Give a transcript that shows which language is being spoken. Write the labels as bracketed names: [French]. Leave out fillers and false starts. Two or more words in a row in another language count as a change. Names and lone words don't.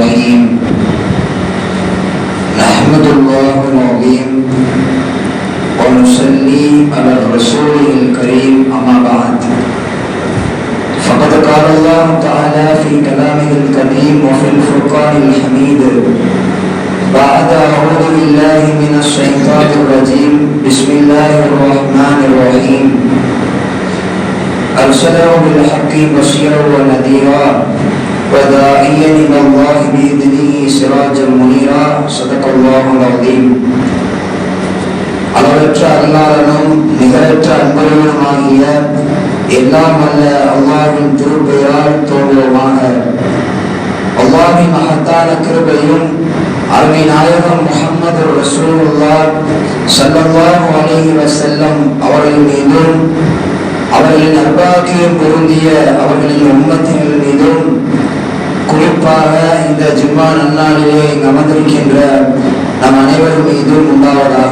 [Arabic] الرحيم نحمد الله العظيم ونصلي على الرسول الكريم أما بعد فقد قال الله تعالى في كلامه القديم وفي الفرقان الحميد بعد أعوذ بالله من الشيطان الرجيم بسم الله الرحمن الرحيم أرسله بالحق بشيرا ونذيرا وداعيا إلى الله بإذنه سراجا منيرا صدق الله العظيم. [Tamil] அளவற்ற அல்லாஹ்வும் நிகரற்ற அன்புடையவனுமாகிய எல்லாம் வல்ல அல்லாஹ்வின் திருப்பெயரால் துவங்குவோமாக. அல்லாஹ்வின் மகத்தான கிருபையும் அருமை நாயகம் முஹம்மது [Arabic] رسول الله صلى الله عليه وسلم [Tamil] அவர்கள் மீதும் அவர்களின் நற்பாக்கியம் பொருந்திய அவர்களின் உம்மத்தினர் மீதும் குறிப்பாக இந்த ஜும்மா நன்னாளிலே அமர்ந்திருக்கின்ற நம் அனைவரும் மீதும் உண்டாவதாக.